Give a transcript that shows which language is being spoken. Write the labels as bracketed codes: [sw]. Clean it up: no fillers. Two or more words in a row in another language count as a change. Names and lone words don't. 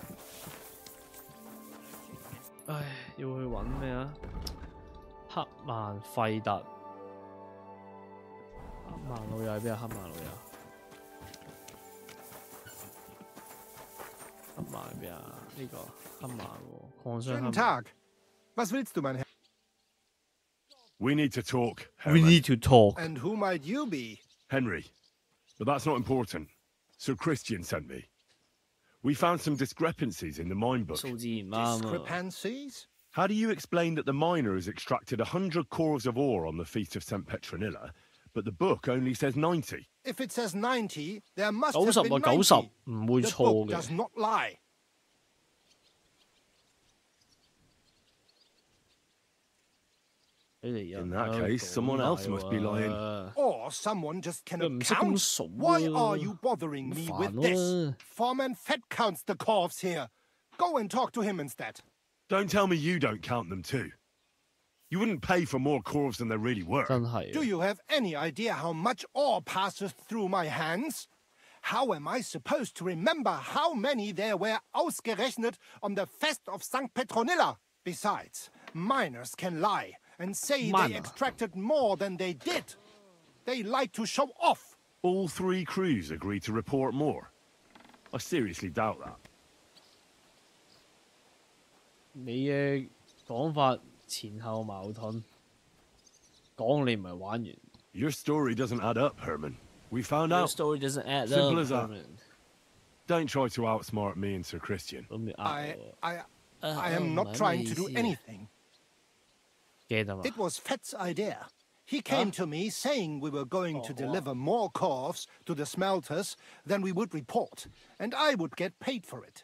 [yue] 唉，要去揾咩啊？黑曼費特。黑曼老友喺邊啊？黑曼老友。黑曼喺邊啊？呢個黑曼喎，礦商黑曼。 [de] Guten Tag. Was willst du, mein Herr? [en] We need to talk. We Herman. need to talk. And who might you be? Henry. But that's not important. Sir Christian sent me. We found some discrepancies in the mine book. [yue] 數字唔啱啊。 [en] Discrepancies? How do you explain that the miner has extracted 100 cores of ore on the Feast of St. Petronilla, but the book only says 90? If it says 90, there must 90 have been 啊 90. [yue] 90唔會 [en] The [yue] 錯 [en] book [yue] 嘅。 [en] does not lie. In that case, someone else must be lying. Or someone just cannot [yue] 唔識咁 [en] count. [yue] 數 [en] Why 啊 are you bothering me [yue] 煩 [en] with 咯 this? Foreman Fett counts the corves here. Go and talk to him instead. Don't tell me you don't count them too. You wouldn't pay for more corves than they're really worth. [yue] 真係 [en] Do you have any idea how much ore passes through my hands? How am I supposed to remember how many there were ausgerechnet on the Fest of St. Petronilla? Besides, miners can lie and say they Miner. extracted more than they did. They like to show off. All 3 crews agreed to report more. I seriously doubt that. [yue] 你嘅講法前後矛盾，講你唔係玩完。 [en] Your story doesn't add up, Herman. We found Your out. story doesn't add Simple up, as that. Herman. Don't try to outsmart me and Sir Christian. I am not trying to do anything. [yue] 驚啊嘛 [en] It was Fett's idea. He came to me saying we were going to deliver more corves to the smelters than we would report, and I would get paid for it.